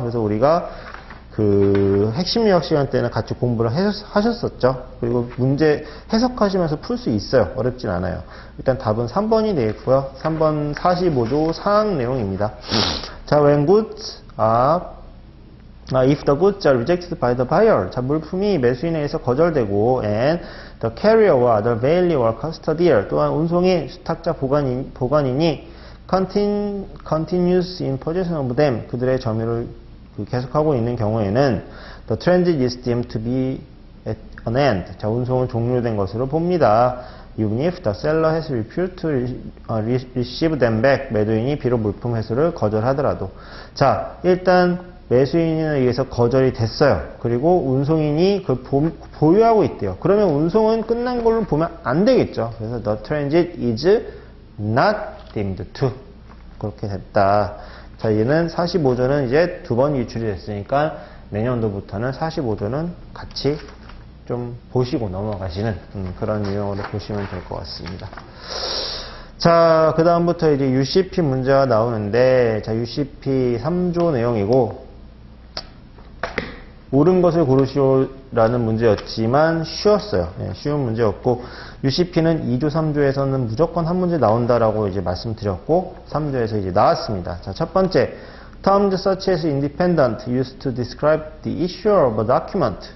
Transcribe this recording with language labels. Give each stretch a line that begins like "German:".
Korean: 그래서 우리가 그 핵심 유학 시간 때는 같이 공부를 하셨었죠. 그리고 문제 해석하시면서 풀 수 있어요. 어렵진 않아요. 일단 답은 3번이 되겠고요. 3번 45조 사항 내용입니다.
English: 자, when goods are if the goods are rejected by the buyer.
Korean: 자, 물품이 매수인에 의해서 거절되고
English: and the carrier or other bailey or custodian
Korean: 또한 운송의 수탁자 보관인이
English: continues in possession of them
Korean: 그들의 점유를 계속하고 있는 경우에는
English: the transit is deemed to be at an end.
Korean: 자, 운송은 종료된 것으로 봅니다.
English: Even if the seller has refused to receive them back.
Korean: 매도인이 비록 물품 회수를 거절하더라도. 자, 일단 매수인에 의해서 거절이 됐어요. 그리고 운송인이 그걸 보유하고 있대요. 그러면 운송은 끝난 걸로 보면 안 되겠죠.
English: 그래서 the transit is not deemed to.
Korean: 그렇게 됐다. 자, 얘는 45조는 이제 두 번 유출이 됐으니까 내년도부터는 45조는 같이 좀 보시고 넘어가시는 그런 유형으로 보시면 될 것 같습니다. 자, 그 다음부터 이제 UCP 문제가 나오는데, 자, UCP 3조 내용이고, 옳은 것을 고르시오라는 문제였지만 쉬웠어요. 예, 쉬운 문제였고, UCP는 2조, 3조에서는 무조건 한 문제 나온다라고 이제 말씀드렸고, 3조에서 이제 나왔습니다.
English: 자, 첫 번째, terms such as independent used to describe the issuer of a document.